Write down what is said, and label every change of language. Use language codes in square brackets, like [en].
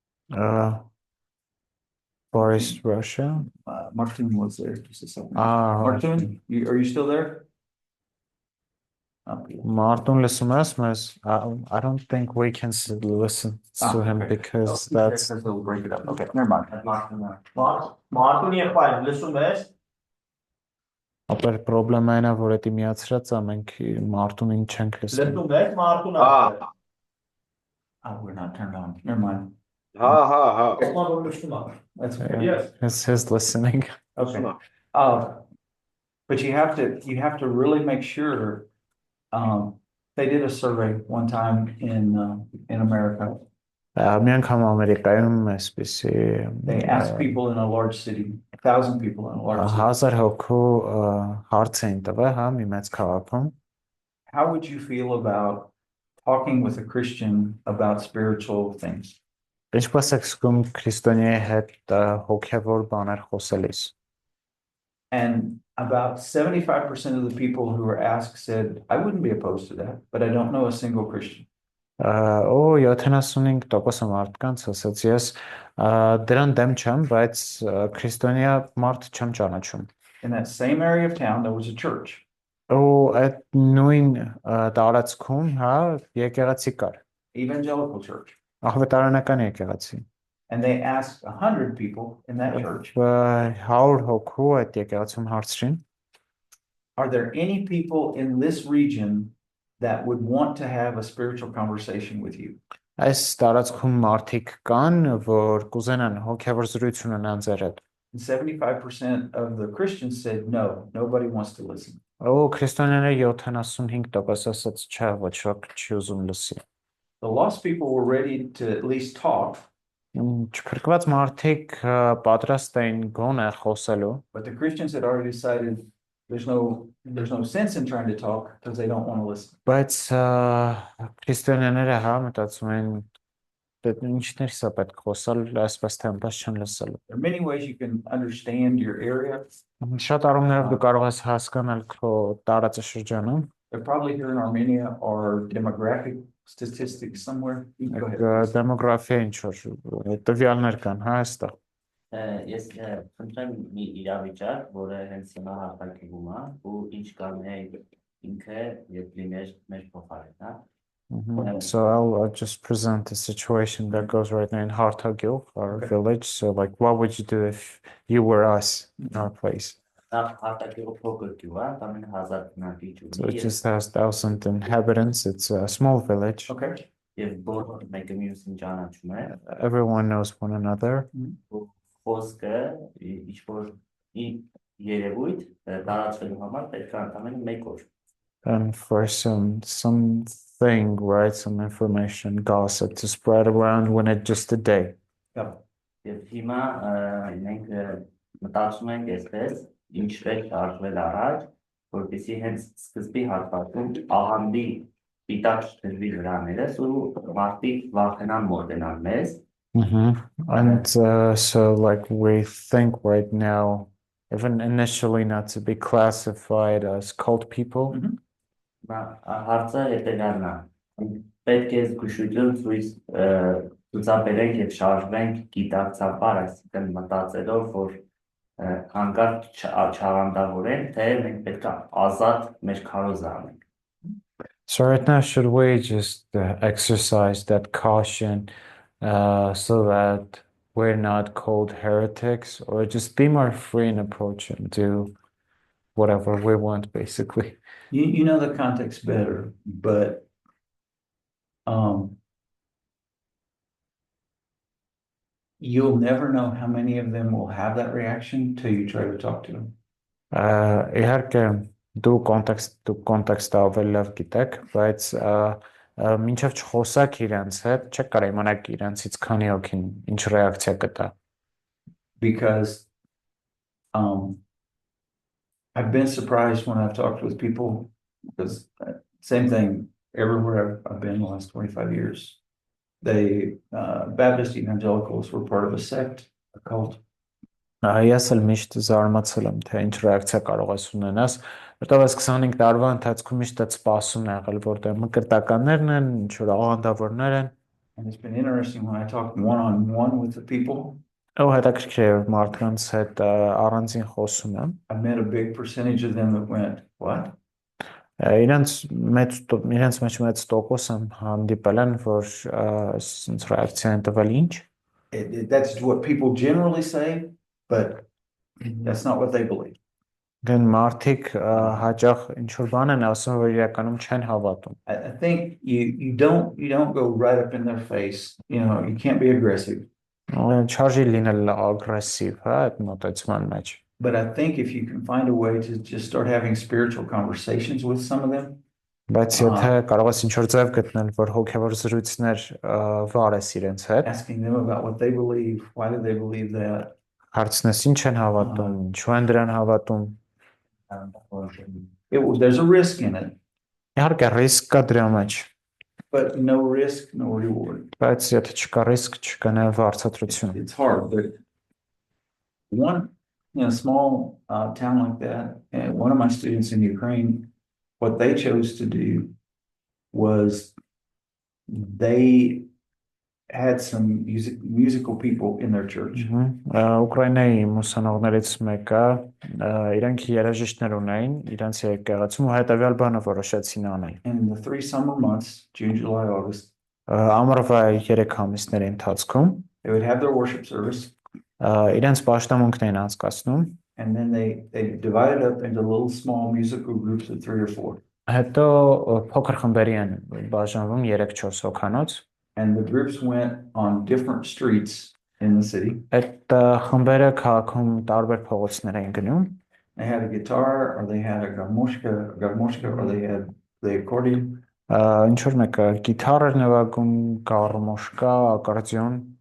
[en] Far East Russia. Martin was there just a second. Martin, are you still there? Martin listen us. I don't think we can listen to him okay. because that's We'll break it up. Okay, never mind. [hy] Մարտունի եղբայր լսում ես։ ապեր պրոբլեմը այն է, որ դա միացրած է, մենք Martin-ին չենք լսում։ Լսում ես Մարտունը։ [en] Oh, we're not turned on. Never mind. [hy] Ո՞ւմ որ լսում է։ [en] That's okay. Yes. His listening. Okay. But you have to really make sure. They did a survey one time in America. [hy] Մի անգամ Ամերիկայում այսպեսի [en] They asked people in a large city, 1,000 people in a large city. [hy] 1000 հոգու հարց էին տվել, հա, մի մեծ քաղաքում։ [en] How would you feel about talking with a Christian about spiritual things? [hy] Ինչպես եք զգում քրիստոնյայի հետ հոգևոր բաներ խոսելիս։ [en] And about 75% of the people who were asked said, I wouldn't be opposed to that, but I don't know a single Christian. [hy] 75% մարդկանց ասաց ես դրան դեմ չեմ, բայց քրիստոնյա մարդ չեմ ճանաչում։ [en] In that same area of town, there was a church. [hy] Ու այդ նույն տարածքում, հա, եկեղեցի կար։ [en] Evangelical church. [hy] Աղվետարանական եկեղեցի։ [en] And they asked 100 people in that church, [hy] 100 հոգու այդ եկեղեցում հարցրին, [en] are there any people in this region that would want to have a spiritual conversation with you? [hy] այս տարածքում մարդիկ կան, որ կուզենան հոգևոր զրույց ունենան ձեր հետ։ [en] And 75% of the Christians said, no, nobody wants to listen. [hy] Ու քրիստոնյաները 75% ասաց չէ, ոչ ոք չի ուզում լսի։ [en] The lost people were ready to at least talk, [hy] Չփրկված մարդիկ պատրաստ էին գոնե խոսելու, [en] but the Christians had already decided there's no sense in trying to talk because they don't want to listen. [hy] բայց քրիստոնյաները հա մտածում են դե ինչներս է պետք խոսալ, այսպես թե այնպես չեն լսելու։ [en] There are many ways you can understand your area. [hy] Շատ առումներով դու կարող ես հասկանալ քո տարածաշրջանը։ [en] There probably here in Armenia are demographic statistics somewhere. You can go ahead. [hy] Դեմոգրաֆիա ինչ որ տվյալներ կան, հա, այստեղ։ Ես խնդրեմ մի իրավիճակ, որը հենց հիմա հաղթակվում է, ու ինչ կանեի ինքը եւ լիներ մեր փոխարեն, հա։ [en] So I'll just present a situation that goes right now in Hartagil, our village. So like, what would you do if you were us in our place? [hy] Հաղթակի փոքր գյուղ է, տամեն 1000 բնակիչ [en] So [hy] ունի։ [en] it just has 1,000 inhabitants. It's a small village. Okay. [hy] եւ բոլոր մեկը մյուսին ճանաչում է, [en] Everyone knows one another. [hy] խոսքը ինչ որ երևույթ տարածվելու համար պետք է ընդամենը 1 օր։ [en] And for something, right, some information, gossip to spread around when it's just a day. [hy] Եվ հիմա մենք մտածում ենք այսպես, ինչպես շարժվել առաջ, որպեսզի հենց սկզբի հատվածում աղանդի պիտակ դրվի վրաներս ու մարդիկ վախենան մոտենալ մեզ, [en] And so, like, we think right now, even initially not to be classified as cult people. [hy] հարցը հետևյալն է, պետք է զգուշություն ցուցաբերենք եւ շարժվենք գիտակցաբար, այսինքն մտածելով, որ հանկարծ չաղանդավորենք, թե մենք պետք է ազատ մեր քարոզը անենք։ [en] So right now, should we just exercise that caution so that we're not called heretics, or just be more free in approach and do whatever we want, basically? You know the context better, but you'll never know how many of them will have that reaction till you try to talk to them. [hy] Իհարկե դու կոնտեքստը ավելի լավ գիտեք, բայց մինչև չխոսակ իրենց հետ, չեք կարող իմանալ իրենցից քանի հոգին ինչ ռեակցիա կտա։ [en] Because I've been surprised when I've talked with people, because same thing everywhere I've been the last 25 years. Baptist evangelicals were part of a sect, a cult. [hy] Ես էլ միշտ զարմացել եմ, թե ինչ ռեակցիա կարող ես ունենաս, որտեղ այս 25 տարվա ընթացքում միշտ այդ սպասումն ա եղել, որտեղ մկրտականներն են, ինչ որ աղանդավորներ են։ [en] And it's been interesting when I talk one-on-one with the people. [hy] Ու հետաքրքիր է մարդկանց հետ առանձին խոսում եմ։ [en] I met a big percentage of them that went, what? [hy] Իրենց մեջ մեծ տոկոս եմ հանդիպել են, որ ասենց ռեակցիա են տվել ինչ։ [en] That's what people generally say, but that's not what they believe. [hy] Դեն մարդիկ հաճախ ինչ որ բան են ասում, որ իրականում չեն հավատում։ [en] I think you don't go right up in their face. You know, you can't be aggressive. [hy] Չարժի լինել ագրեսիվ, հա, այդ մոտեցման մեջ։ [en] But I think if you can find a way to just start having spiritual conversations with some of them. [hy] Բայց եթե կարող ես ինչ որ ձև գտնել, որ հոգևոր զրույցներ վարես իրենց հետ, [en] asking them about what they believe, why do they believe that? [hy] Հարցնես ինչ են հավատում, ինչու են դրան հավատում։ [en] There's a risk in it. [hy] Իհարկե ռիսկ կա դրա մեջ, [en] but no risk, no reward. [hy] Բայց եթե չկա ռիսկ, չկա նաև վարձատրություն։ [en] It's hard, but one in a small town like that, and one of my students in Ukraine, what they chose to do was they had some musical people in their church. [hy] Ուկրաինայի մուսանողներից մեկը իրանք երաժիշտներ ունեին իրենց եկեղեցում ու հետևյալ բանը որոշեցին անել։ [en] In the 3 summer months, June, July, August, [hy] ամառվա 3 ամիսների ընթացքում [en] they would have their worship service. [hy] Իրենց պաշտամունքն էին անցկացնում, [en] and then they divided up into little small musical groups of 3 or 4. [hy] Հետո փոքր խմբերի են բաժանվում 3-4 հոգանոց, [en] and the groups went on different streets in the city. [hy] Այդ խմբերը քաղաքում տարբեր փողոցներ էին գնում։ [en] They had a guitar, or they had a garmoshka, or they had the accordion. [hy] Ինչ որ մեկը գիտար էր նվագում, գարմոշկա, ակարդեոն,